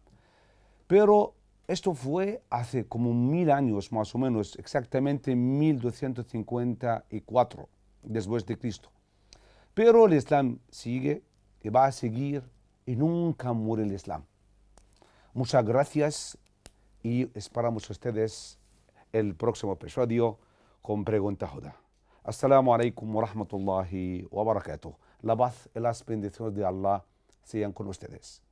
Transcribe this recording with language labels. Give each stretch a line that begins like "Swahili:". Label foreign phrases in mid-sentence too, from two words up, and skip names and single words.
Spanish: Pero esto fue hace como 1000 años más o menos, exactamente 1254 después de Cristo. Pero el Islam sigue y va a seguir y nunca muere el Islam. Muchas gracias y esperamos a ustedes el próximo episodio con Pregunta Huda.
Arabic: السلام عليكم ورحمة الله وبركاته.
Spanish: La paz y las bendiciones de Allah sean con ustedes.